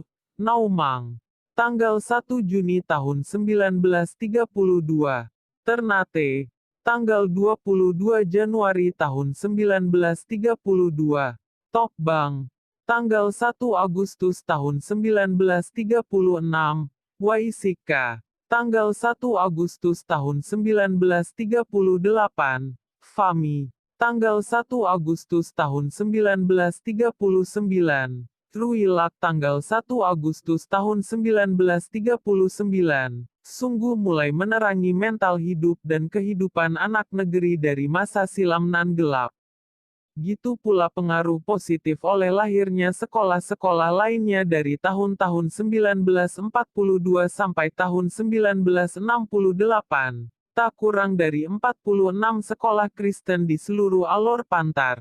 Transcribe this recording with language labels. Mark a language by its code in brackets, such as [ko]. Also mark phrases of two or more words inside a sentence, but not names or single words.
[id] Naumang, tanggal 1 Juni tahun 1932, Ternate, tanggal 22 Januari tahun 1932, Tokbang, tanggal 1 Agustus tahun 1936, Waisika, tanggal 1 Agustus tahun 1938, Fami, tanggal 1 Agustus tahun 1939, Truilak tanggal 1 Agustus tahun 1939, sungguh mulai menerangi mental hidup dan kehidupan anak negeri dari masa silam nan gelap. Gitu pula pengaruh positif oleh lahirnya sekolah-sekolah lainnya dari tahun-tahun 1942 sampai tahun 1968, tak kurang dari 46 sekolah Kristen di seluruh Alor Pantar.